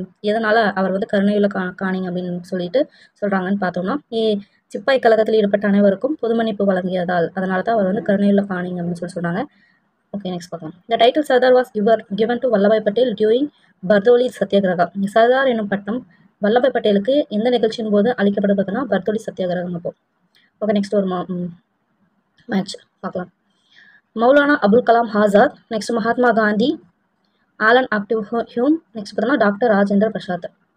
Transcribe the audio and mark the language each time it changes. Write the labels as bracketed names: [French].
[Tamil] எதனால அவர் வந்து கருணையுள்ள காணிங் அப்படின்னு சொல்லிட்டு சொல்றாங்கன்னு பார்த்தோம்னா, சிப்பாய் கழகத்தில் ஈடுபட்ட அனைவருக்கும் பொது மன்னிப்பு வழங்கியதால், அதனால தான் அவர் வந்து கருணையுள்ள காணிங் அப்படின்னு சொல்றாங்க. ஓகே, நெக்ஸ்ட் பார்க்கலாம். [English] The title Sardar was given to Vallabhbhai Patel during Bardoli Satyagraha. [Tamil] Sardar என்னும் பட்டம் வல்லபாய் பட்டேலுக்கு எந்த நிகழ்ச்சியின் போது அளிக்கப்படுவதுன்னா பர்தோலி சத்தியாகிரகம் அப்போ. ஓகே, நெக்ஸ்ட் ஒரு மேட்ச் பார்க்கலாம். Maulana Abul Kalam Azad, next Mahatma Gandhi, Alan active Hume, next பார்த்தோம்னா டாக்டர் ராஜேந்திர பிரசாத்.